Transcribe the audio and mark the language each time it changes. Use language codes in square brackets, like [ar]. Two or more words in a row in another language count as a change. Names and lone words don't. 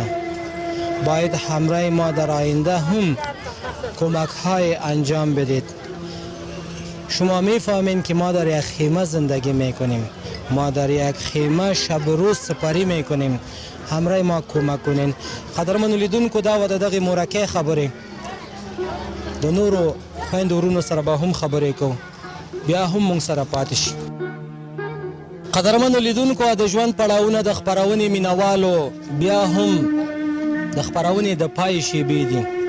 [fa] باید همراه ما در آینده هم کمک های انجام بدید. شما میفهمین که ما در یک خیمه زندگی میکنیم، ما در یک خیمه شب و روز سپری میکنیم. همراه ما کمک کنین. [ps] قدرمن لیدونکو دا و دغه مورکه خبره د نورو خویندو ورونو سره به هم خبرې کوو، بیا هم موږ سره پاتې شي. قدرمنو لیدونکو د ژوند پړاوونه د خپرونې مینوالو بیا هم د خپرونې د پای شیبې دي.